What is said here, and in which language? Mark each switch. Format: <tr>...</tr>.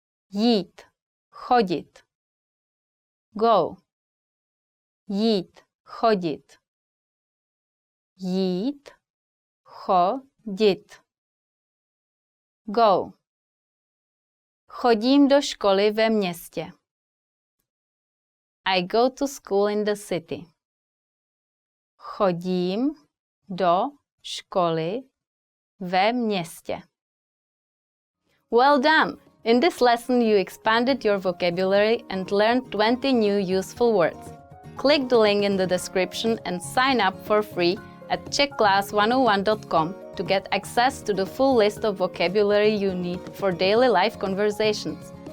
<cs>Jít, chodit. Go. Jít, chodit. Jít, chodit. Go. Chodím do školy ve městě.</cs> <en>I go to school in the city.</en> <cs>Chodím do školy ve městě.</cs> <en>Well done! In this lesson, you expanded your vocabulary and learned 20 new useful words. Click the link in the description and sign up for free at czechclass101.com to get access to the full list of vocabulary you need for daily life conversations.</en>